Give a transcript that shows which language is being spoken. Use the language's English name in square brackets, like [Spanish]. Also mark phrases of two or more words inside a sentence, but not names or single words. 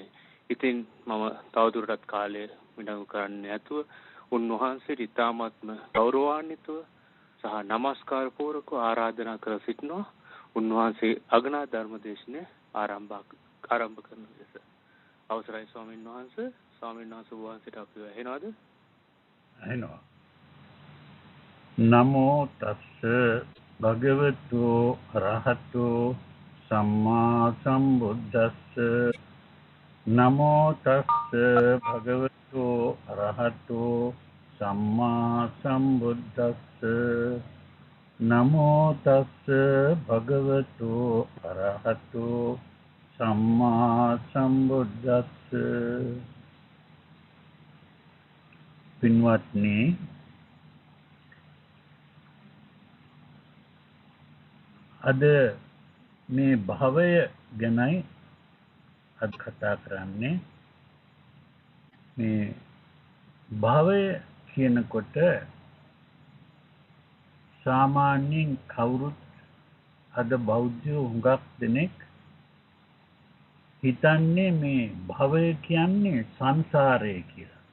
[Sinhala] ඉතින් මම තවදුරටත් කාලය විනාඩි කරන්නේ නැතුව උන්වහන්සේට ඉතාමත්ම ගෞරවාන්විතව සහ নমස්කාර පූර්වක ආරාධනා කර සිටිනවා. උන්වහන්සේ අගනා ධර්ම දේශනය ආරම්භ කරන ලෙස. අවසරයි ස්වාමීන් වහන්සේ. ස්වාමීන් වහන්සේ වහන්සේට අපිව ඇහෙනවද? ඇහෙනවා. [Pali] නමෝ තස්ස භගවතු අරහතෝ සම්මා සම්බුද්දස්ස. නමෝ තස්ස භගවතු අරහතෝ සම්මා සම්බුද්දස්ස. නමෝ තස්ස භගවතු අරහතෝ සම්මා සම්බුද්දස්ස. [Sinhala] පින්වත්නි, අද මේ භවය ගැනයි අද කතා කරන්නේ. මේ භවය කියනකොට සාමාන්‍යයෙන් කවුරුත් අද බෞද්ධයෝ හුඟක් දෙනෙක් හිතන්නේ මේ භවය කියන්නේ සංසාරය කියලා.